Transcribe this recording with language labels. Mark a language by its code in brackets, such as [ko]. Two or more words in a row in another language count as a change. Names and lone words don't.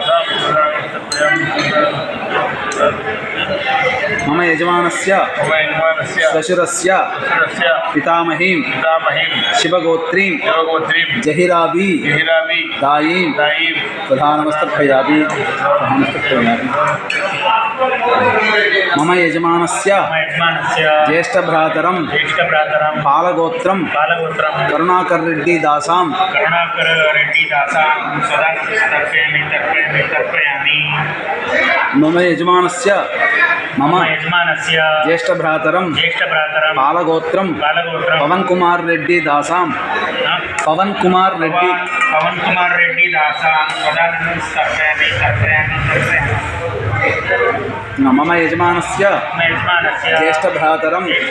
[sa] मम यजमानस्य श्वशुरस्य पितामहीं शिवगोत्रीं जहिराबी दायीं स्वधानमस्तर्पयामि మమ యజమానస్య జ్యేష్ఠభ్రాతరం పాలగోత్రం కరుణాకర్ రెడ్డి దాసాం మమ యజమానస్య జ్యేష్ఠభ్రాతరం పాలగోత్రం పవన్ కుమార్ రెడ్డి దాసాం పవన్ కుమార్ రెడ్డి దాసాం మమ యజమానస్య జ్యేష్ఠభ్రాతరం